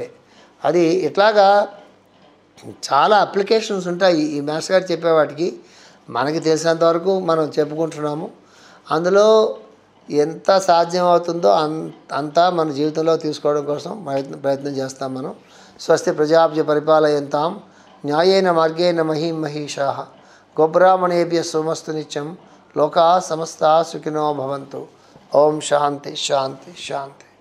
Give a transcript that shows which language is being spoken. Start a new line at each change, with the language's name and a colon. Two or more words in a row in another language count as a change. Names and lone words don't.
Telugu: అది ఇట్లాగా చాలా అప్లికేషన్స్ ఉంటాయి ఈ మాస్టర్ గారు చెప్పేవాటికి. మనకి తెలిసినంతవరకు మనం చెప్పుకుంటున్నాము. అందులో ఎంత సాధ్యం అవుతుందో అంతా మన జీవితంలో తీసుకోవడం కోసం ప్రయత్నం చేస్తాం మనం.
Sanskrit: స్వస్తి ప్రజాభ్య పరిపాలయంతాం న్యాయేన మార్గేణ మహీమహీషాః గోబ్రాహ్మణేభ్యః సోమస్తు నిత్యం లోకాః సమస్తాః సుఖినో భవంతు. ఓం శాంతి శాంతి శాంతి.